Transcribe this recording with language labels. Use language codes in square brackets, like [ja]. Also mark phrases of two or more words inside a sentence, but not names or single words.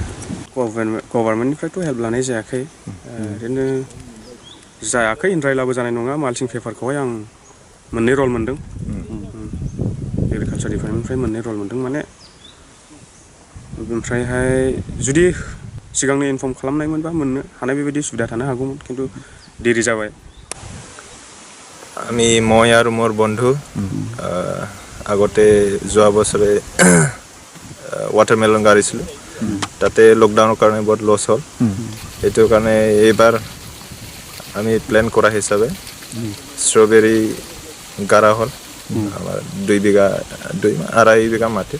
[brx] गभर्नमेन्टनिफ्रायथ' हेल्प लानाय जायाखै। ओरैनो जायाखै होनद्रायब्लाबो जानाय नङा। [en] mulching paper [brx] आं 2 रल मोनदों। [en] agriculture department [brx] 2 रल मोनदों। माने ओमफ्रायहाय जुदि सिगांनो इनफर्म खालामनायमोनबा मोननो हानाय बेबायदि सुबिदा थानो हागौमोन, [as] কিন্তু দেৰি जाबाय। মই আৰু মোৰ বন্ধু আগতে যোৱা বছৰে ৱাটাৰমেলন গাড়িছিলোঁ। তাতে লকডাউনৰ কাৰণে বহুত লছ হ'ল। এইটো কাৰণে এইবাৰ আমি প্লেন কৰা হিচাপে ষ্ট্ৰবেৰী গাৰা হ'ল আমাৰ 2 বিঘা 2.5 বিঘা মাটিত